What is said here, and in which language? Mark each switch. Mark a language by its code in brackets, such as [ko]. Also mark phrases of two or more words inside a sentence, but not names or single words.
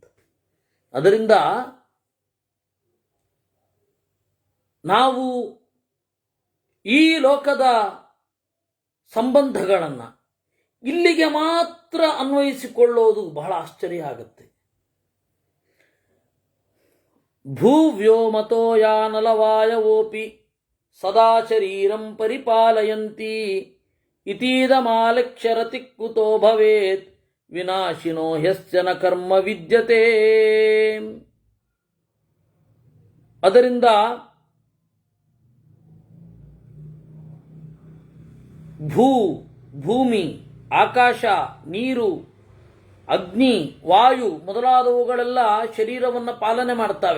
[kn] ಅದರಿಂದ ನಾವು ಈ ಲೋಕದ ಸಂಬಂಧಗಳನ್ನು ಇಲ್ಲಿಗೆ ಮಾತ್ರ ಅನ್ವಯಿಸಿಕೊಳ್ಳೋದು ಬಹಳ ಆಶ್ಚರ್ಯ ಆಗುತ್ತೆ. [sa] ಭೂವ್ಯೋಮತೋ ಯಾನಲವಾಯವೋಪಿ ಸದಾ ಶರೀರಂ ಪರಿಪಾಲಯಂತಿ ಇತೀದಮಾಲಕ್ಷ್ಯರತಿ ಕುತೋ ಭವೇತ್ ವಿನಾಶಿನೋ ಹ್ಯಶ್ಚನ ಕರ್ಮ ವಿದ್ಯತೆ. [kn] ಅದರಿಂದ ಭೂಮಿ, ಆಕಾಶ, ನೀರು, ಅಗ್ನಿ, ವಾಯು ಮೊದಲಾದವುಗಳೆಲ್ಲ ಶರೀರವನ್ನು ಪಾಲನೆ ಮಾಡ್ತವೆ.